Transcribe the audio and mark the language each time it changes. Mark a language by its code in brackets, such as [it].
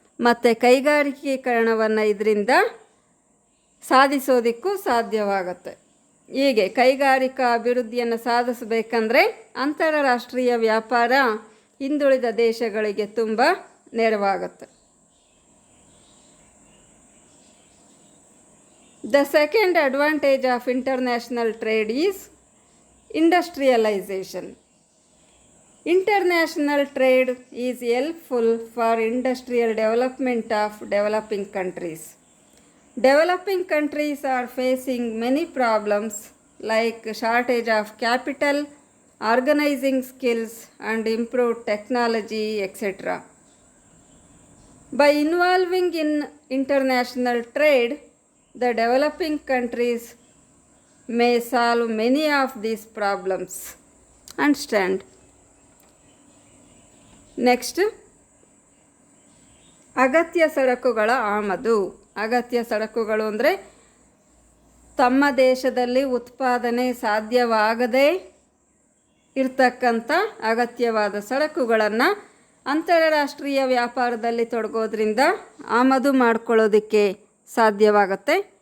[kn] ಮತ್ತು ಕೈಗಾರಿಕೀಕರಣವನ್ನು ಇದರಿಂದ ಸಾಧಿಸೋದಕ್ಕೂ ಸಾಧ್ಯವಾಗುತ್ತೆ. ಹೀಗೆ ಕೈಗಾರಿಕಾ ಅಭಿವೃದ್ಧಿಯನ್ನು ಸಾಧಿಸಬೇಕಂದ್ರೆ ಅಂತಾರಾಷ್ಟ್ರೀಯ ವ್ಯಾಪಾರ ಹಿಂದುಳಿದ ದೇಶಗಳಿಗೆ ತುಂಬ ನೆರವಾಗುತ್ತೆ. [en] The second advantage of international trade is industrialization. International trade is helpful for industrial development of developing countries. Developing countries are facing many problems like shortage of capital, organizing skills and improved technology, etc. By involving in international trade, the developing countries may solve many of these problems. Understand? [kn] Next, ಅಗತ್ಯ ಸರಕುಗಳ ಆಮದು. ಅಗತ್ಯ ಸರಕುಗಳು ಅಂದರೆ ತಮ್ಮ ದೇಶದಲ್ಲಿ ಉತ್ಪಾದನೆ ಸಾಧ್ಯವಾಗದೇ ಇರ್ತಕ್ಕಂಥ ಅಗತ್ಯವಾದ ಸರಕುಗಳನ್ನು ಅಂತಾರಾಷ್ಟ್ರೀಯ ವ್ಯಾಪಾರದಲ್ಲಿ ತೊಡಗೋದ್ರಿಂದ ಆಮದು ಮಾಡ್ಕೊಳ್ಳೋದಕ್ಕೆ ಸಾಧ್ಯವಾಗುತ್ತೆ.